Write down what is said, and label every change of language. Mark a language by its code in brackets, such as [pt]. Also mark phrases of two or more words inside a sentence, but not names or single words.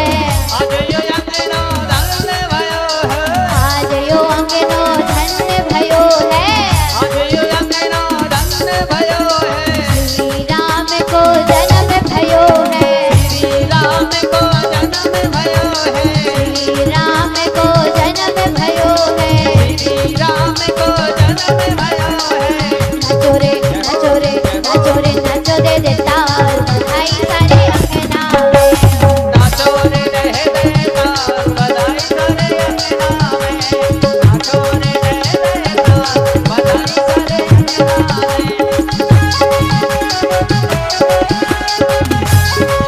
[ne] आज यो अंगना धन्य भयो है, आज यो अंगनो धन्य भयो है, आज यो अंगना धन्य भयो है, श्री राम को जन्म भयो है, श्री राम को जन्म भयो है, श्री राम को जन्म भयो है, श्री राम को जन्म भयो है। [hi] नाचो रे नाचो रे नाचो रे नाचो दे दे ताल, बधाई सारे अंगना में, नाचो रे रह रे लाल, बधाई सारे अंगना में, नाचो रे रह रे लाल, बधाई सारे अंगना में।